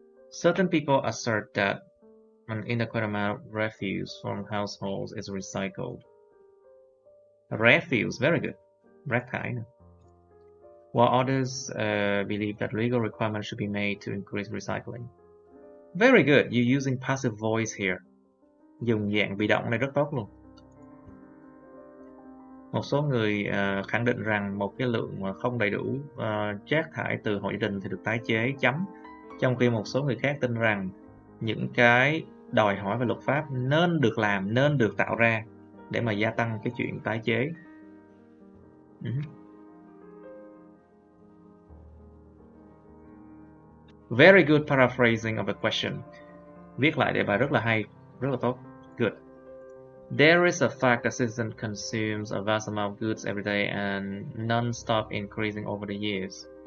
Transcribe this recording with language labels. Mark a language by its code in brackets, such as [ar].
[en] Certain people assert that an inadequate amount of refuse from households is recycled. Refuse, very good. [vi] Rác thải. [en] While others believe that legal requirements should be made to increase recycling. Very good. You're using passive voice here. [vi] Dùng dạng bị động này rất tốt luôn. Một số người khẳng định rằng một cái lượng không đầy đủ rác thải từ hộ gia đình thì được tái chế, trong khi một số người khác tin rằng những cái đòi hỏi về luật pháp nên được làm, nên được tạo ra để mà gia tăng cái chuyện tái chế. [en] Very good paraphrasing of the question. [vi] Viết lại đề bài rất là hay, rất là tốt. [en] Good. There is a fact that citizen consumes a vast amount of goods every day and non-stop increasing over the years.